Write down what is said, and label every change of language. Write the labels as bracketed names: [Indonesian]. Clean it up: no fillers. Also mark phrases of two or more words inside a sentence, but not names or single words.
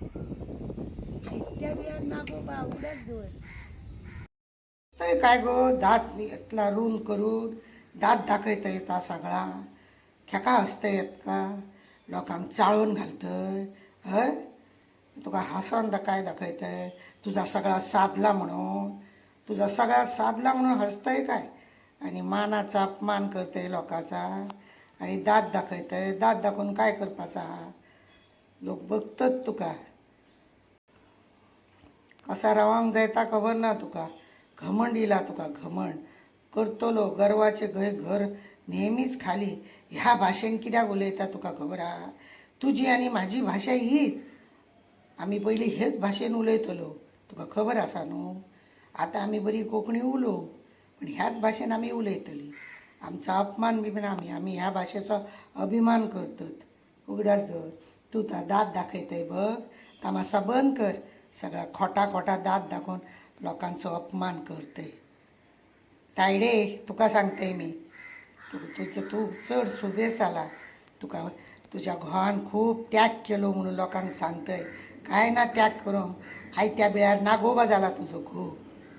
[Konkani] आयत्या वेळार नागोबा उगडास दवर. थंय काय गो दात इतला रून करून दात दाखयता येता सगळा. खेका हसता येत का? लोकांक चाळून घालतय. हय, तुका हांसोन काय दाखयतय तुझा सगळा साधला म्हणून. तुझा सगळा साधला म्हणून हसतय काय आणि मानाचा अपमान करतय लोकांचा आणि दात दाखयतय. दात दाखवून काय करपाचा? लोक बघतात तुका. कसा रावंक जायता खबर ना तुका. घमंड इला तुका, घमंड करतलो. [Marathi] गर्वाचे घर नेहमीच खाली. [Konkani] ह्या भाशेन कित्याक उलयता तुका खबर आहा? तुजी आनी म्हाजी भाशा हीच. आमी पयलीं हेच भाशेन उलयतलो, तुका खबर आसा न्हू. आतां आमी बरी कोंकणी उलोवं, पण ह्याच भाशेन आमी उलयतलीं. आमचो अपमान बी आमी ह्या भाशेचो अभिमान करतात. उगडास दवर. तूं दात दाखयतय बघ, तामासा बंद कर. सगळा खोटा खोटा दात दाखोवन लोकांचो अपमान करतय. तायडे तुका सांगतय मी, तू चड सुबेज जाला. तुका तुज्या घोवान खूब त्याग केलो म्हणून लोकांक सांगतय. काय ना त्याग करूंक. आयत्या बिळार नागोबा जाला तुजो घोव.